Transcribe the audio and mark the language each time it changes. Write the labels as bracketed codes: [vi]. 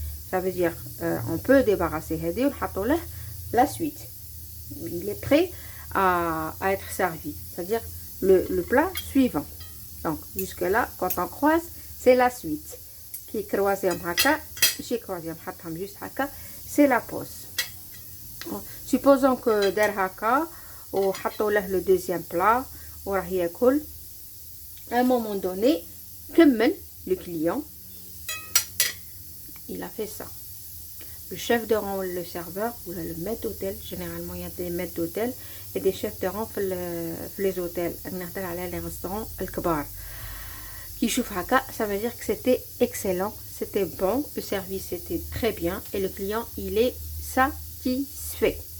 [fr] ça veut dire on peut débarrasser [ar] هذه ونحطوا له [fr] la suite. il est prêt à être servi, c'est-à-dire le plat suivant. donc jusque là quand on croise c'est la suite. qui croisيهم [ar] هكا ماشي [fr] croisيهم [ar] حطهم [fr] juste هكا c'est la pause. supposons que [ar] دار هكا وحطوا له [fr] le deuxième plat [ar] وراه ياكل. [fr] à un moment donné [ar] كمل [fr] le client il a fait ça. le chef de rang ou le serveur ou le maître d'hôtel, généralement il y a des maîtres d'hôtel et des chefs de rang في les hôtels. [ar] نهضر على [fr] les restaurants [ar] الكبار [fr] qui [ar] يشوف هكا [fr] ça veut dire que c'était excellent, c'était bon, le service était très bien et le client il est satisfait.